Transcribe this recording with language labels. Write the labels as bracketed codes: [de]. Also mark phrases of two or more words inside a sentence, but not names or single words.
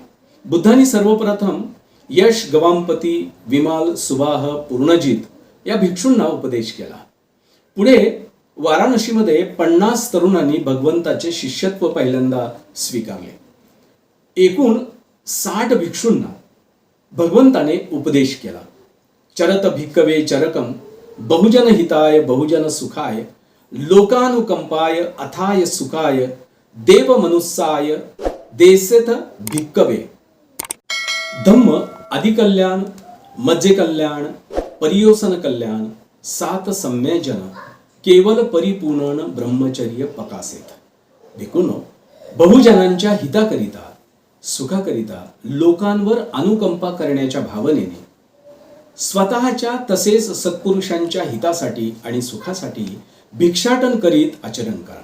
[mr] बुद्धांनी सर्वप्रथम यश, गवामपती, विमाल, सुबाह, पूर्णजित या भिक्षूंना उपदेश केला. पुढे वाराणसीमध्ये 50 तरुणांनी भगवंताचे शिष्यत्व पहिल्यांदा स्वीकारले. एकूण 60 भिक्षूंना भगवंताने उपदेश केला. [pi] चरत भिक्कवे चरकम, बहुजन हिताय बहुजन सुखाय, लोकानुकंपाय अथाय सुखाय, देव मनुस्साय देसेथ भिक्कवे. धम्म अधिकल्याण, मज्जे कल्याण, परियोसन कल्याण, 7 सम्यजन, केवल परिपूर्ण ब्रह्मचर्य पकासेत. [mr] भिक्खूंनो, बहुजनांच्या हिताकरिता, सुखाकरिता, लोकांवर अनुकंपा करण्याच्या भावनेने स्वतःच्या तसेच सत्पुरुषांच्या हितासाठी आणि सुखासाठी भिक्षाटन करीत आचरण करा.